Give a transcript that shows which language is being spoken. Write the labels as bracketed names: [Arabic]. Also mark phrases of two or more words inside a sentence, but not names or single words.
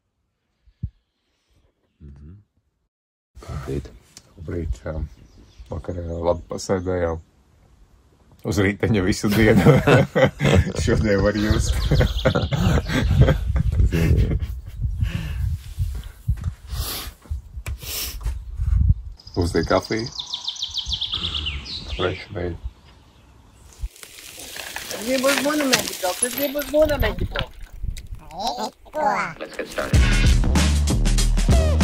[Latvian] Labrīt, vakarā labi pasēdējām. Uz rīteņa visu dienu. Šodien var just. Uzliek kafiju. [English] Fresh made. [Latvian] Es gribu uz Munameģi braukt. [English] Let's get started.